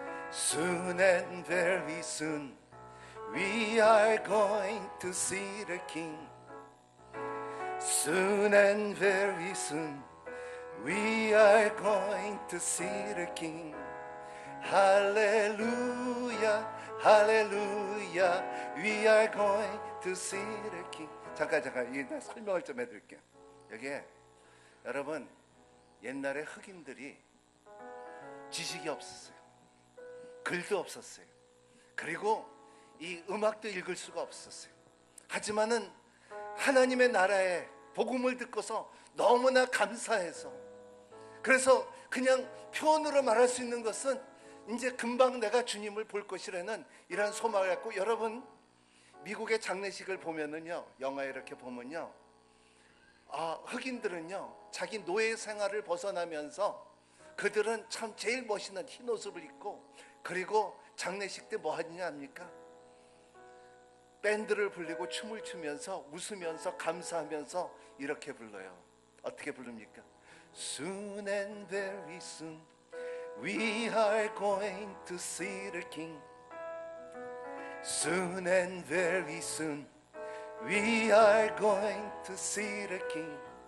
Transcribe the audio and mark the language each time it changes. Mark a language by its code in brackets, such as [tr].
[en] Soon and very soon we are going to see the King. Soon and very soon we are going to see the King. Hallelujah, hallelujah, we are going to see the King. [ko] 잠깐 이 설명을 좀 해드릴게요. 여기에 여러분, 옛날에 흑인들이 지식이 없었어요. 글도 없었어요. 그리고 이 음악도 읽을 수가 없었어요. 하지만은 하나님의 나라의 복음을 듣고서 너무나 감사해서, 그래서 그냥 표현으로 말할 수 있는 것은 이제 금방 내가 주님을 볼 것이라는 이러한 소망을 갖고, 여러분 미국의 장례식을 보면은요, 영화에 이렇게 보면요, 흑인들은요 자기 노예 생활을 벗어나면서 그들은 참 제일 멋있는 흰 옷을 입고, 그리고 장례식 때 뭐 하느냐 합니까? 밴드를 불리고 춤을 추면서 웃으면서 감사하면서 이렇게 불러요. 어떻게 부릅니까? [en] Soon and very soon we are going to see the King. Soon and very soon we are going to see the King.